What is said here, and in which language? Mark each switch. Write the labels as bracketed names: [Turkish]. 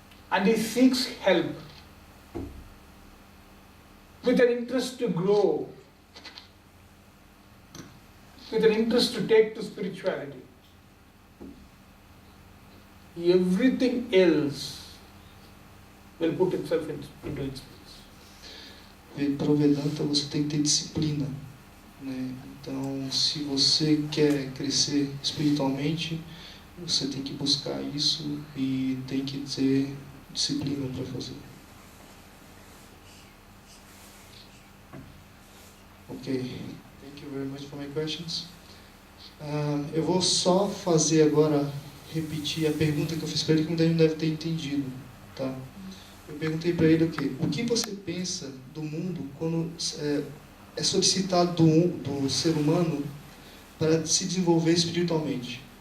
[English] and he seeks help with an interest to grow, with an interest to take to spirituality, everything else will put itself into its place. [Portuguese] Para o Vedanta você tem que ter disciplina, né? Então, se você quer crescer espiritualmente, você tem que buscar isso e tem que ter disciplina para fazer. [English] Ok, thank you very much for my questions. [Portuguese] Eu vou só fazer agora, repetir a pergunta que eu fiz para ele, que muita gente deve ter entendido, tá? Eu perguntei para ele o quê? O que você pensa do mundo quando é solicitado do ser humano para se desenvolver espiritualmente?